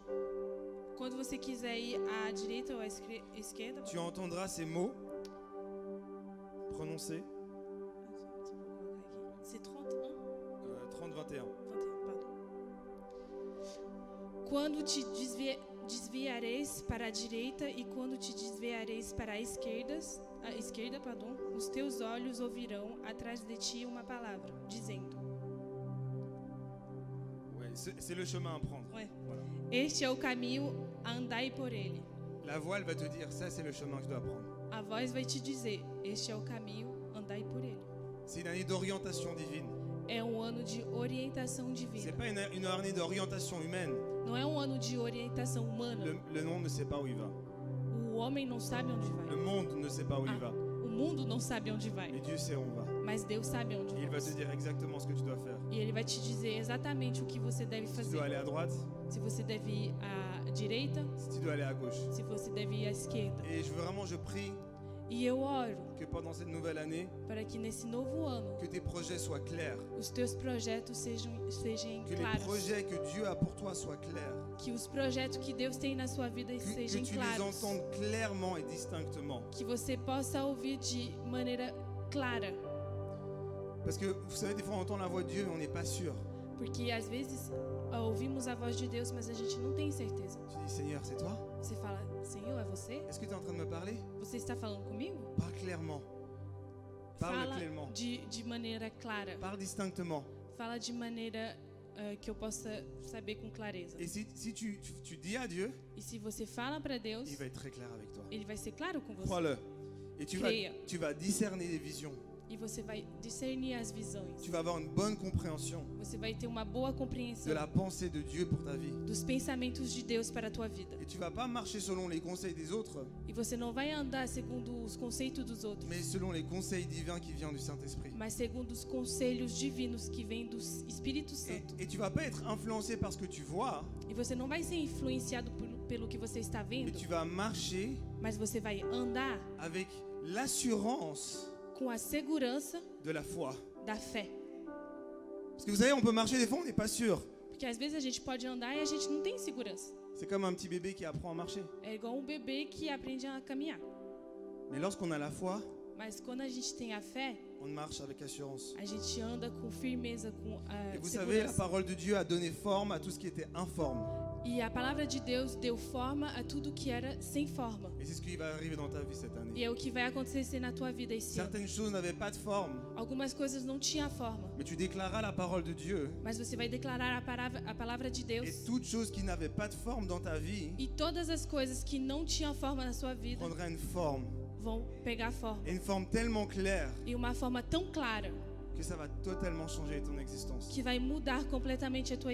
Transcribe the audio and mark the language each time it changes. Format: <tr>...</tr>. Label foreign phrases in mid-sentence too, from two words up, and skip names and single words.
<pt>Quando você quiser ir à direita ou à esquerda,</pt> <fr>tu entendras ces mots prononcés. c'est 31, 30, 21. 21, pardon.</fr> <pt>Quando te desviareis para a direita e quando te desviareis para a esquerda, os teus olhos ouvirão atrás de ti uma palavra, dizendo:</pt> <fr>Ouais, c'est le chemin à prendre.</fr> <pt>Ué,</pt> <fr>Voilà.</fr> <pt>este é o caminho, andai por ele.</pt> <fr>La voix, elle va te dire, ça c'est le chemin que je dois prendre.</fr> <pt>A voz vai te dizer: este é o caminho, andai por ele.</pt> <fr>C'est une année d'orientation divine.</fr> <pt>É um ano de orientação</pt> <fr>C'est</fr> <pt>divina.</pt> <fr>pas une année d'orientation humaine.</fr> <pt>Não é um ano de orientação humana.</pt> <fr>Le monde ne sait pas où il va.</fr> <pt>O homem não sabe onde vai.</pt> <fr>Le monde ne sait pas où il va.</fr> <pt>O mundo não sabe onde vai.</pt> <fr>Mais Dieu sait où on va.</fr> <pt>Mas Deus sabe onde</pt> <fr>Et il va</fr> <pt>vai.</pt> <fr>te dire exactement ce que tu dois faire.</fr> <pt>E Ele vai te dizer exatamente o que você deve</pt> <fr>Si tu</fr> <pt>fazer.</pt> <fr>dois aller à droite,</fr> <pt>Se você deve ir à direita,</pt> <fr>si tu dois aller à gauche.</fr> <pt>se você deve ir à esquerda.</pt> <fr>Et je prie</fr> <pt>E eu oro</pt> <fr>que pendant cette nouvelle année,</fr> <pt>para que nesse novo ano</pt> <fr>que tes projets soient clairs.</fr> <pt>os teus projetos sejam</pt> <fr>Que les</fr> <pt>claros.</pt> <fr>projets que Dieu a pour toi soient clairs.</fr> <pt>Que os projetos que Deus tem na sua vida</pt> <fr>Que</fr> <pt>sejam</pt> <fr>tu les</fr> <pt>claros.</pt> <fr>entendes clairement et distinctement.</fr> <pt>Que você possa ouvir de maneira clara.</pt> <fr>Parce que vous savez, des fois on entend la voix de Dieu mais on n'est pas sûr.</fr> <pt>Porque às vezes ouvimos a voz de Deus, mas a gente não tem certeza.</pt> <fr>Tu dis, Seigneur, c'est toi?</fr> <pt>Você fala: Senhor, é você?</pt> <fr>Est-ce que tu es en train de me parler?</fr> <pt>Você está falando comigo?</pt> <fr>Parle clairement. Parle</fr> <pt>Fala</pt> <fr>clairement.</fr> <pt>de maneira clara.</pt> <fr>Parle distinctement.</fr> <pt>Fala de maneira que eu possa saber com clareza.</pt> <fr>Et si tu dis à Dieu,</fr> <pt>E se você fala para Deus,</pt> <fr>il va être très clair avec toi.</fr> <pt>Ele vai ser claro com você.</pt> <fr>Crois-le. Et</fr> <pt>Creia.</pt> <fr>tu vas discerner les visions.</fr> <pt>E você vai discernir as visões.</pt> <fr>Tu vas avoir une bonne compréhension</fr> <pt>Você vai ter uma boa compreensão</pt> <fr>de la pensée de Dieu pour ta vie.</fr> <pt>dos pensamentos de Deus para a tua vida.</pt> <fr>Et tu vas pas marcher selon les conseils des autres,</fr> <pt>E você não vai andar segundo os conceitos dos outros,</pt> <fr>mais selon les conseils divins qui viennent du Saint-Esprit.</fr> <pt>mas segundo os conselhos divinos que vêm do Espírito Santo.</pt> <fr>Et tu vas pas être influencé par ce que tu vois,</fr> <pt>E você não vai ser influenciado pelo que você está</pt> <fr>mais</fr> <pt>vendo,</pt> <fr>tu vas marcher</fr> <pt>mas você vai andar</pt> <fr>avec l'assurance</fr> <pt>com a segurança</pt> <fr>de la foi.</fr> <pt>da fé.</pt> <fr>Parce que vous savez, on peut marcher des fois, on n'est pas sûr.</fr> <pt>Porque às vezes a gente pode andar e a gente não tem segurança.</pt> <fr>C'est comme un petit bébé qui apprend à marcher.</fr> <pt>É igual um bebê que aprende a caminhar.</pt> <fr>Mais lorsqu'on a la foi,</fr> <pt>Mas quando a gente tem a fé,</pt> <fr>on marche avec assurance.</fr> <pt>a gente anda com firmeza, com a</pt> <fr>Et vous savez, la</fr> <pt>segurança.</pt> <fr>parole de Dieu a donné forme à tout ce qui était informe.</fr> <pt>E a palavra de Deus deu forma a tudo que era sem forma.</pt> <fr>Et c'est ce qui va arriver dans ta vie cette</fr> <pt>E</pt> <fr>année.</fr> <pt>é o que vai acontecer na tua vida esse ano.</pt> <fr>Certaines choses n'avaient pas de forme,</fr> <pt>Algumas coisas não tinham forma,</pt> <fr>mais tu déclaras la parole de Dieu.</fr> <pt>mas você vai declarar a palavra de</pt> <fr>Et</fr> <pt>Deus.</pt> <fr>toute chose qui n'avait pas de forme dans ta vie</fr> <pt>E todas as coisas que não tinham forma na sua vida</pt> <fr>prendra une forme.</fr> <pt>vão pegar forma.</pt> <fr>Et une forme tellement claire</fr> <pt>E uma forma tão clara</pt> <fr>que ça va totalement changer ton existence.</fr> <pt>que vai mudar completamente a tua</pt>